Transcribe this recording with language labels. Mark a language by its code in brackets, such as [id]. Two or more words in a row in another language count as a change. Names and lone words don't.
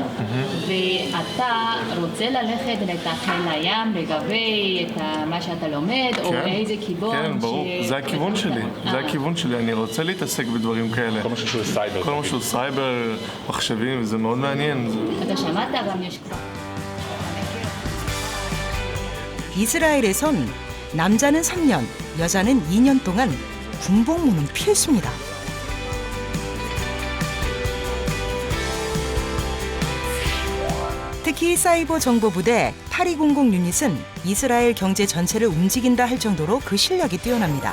[he] ואתה רוצה ללכת לחיל הים לגבי את מה שאתה לומד, או איזה כיוון? כן, ברור. זה הכיוון שלי. זה הכיוון שלי. אני רוצה להתעסק בדברים כאלה. כל מה שקשור לסייבר. כל מה שקשור לסייבר, מחשבים, זה מאוד מעניין. אתה שמעת גם יש כבר. [ko] 이스라엘에선 남자는 3년, 여자는 2년 동안 군복무는 필수입니다. 특히 사이버 정보부대 8200 유닛은 이스라엘 경제 전체를 움직인다 할 정도로 그 실력이 뛰어납니다.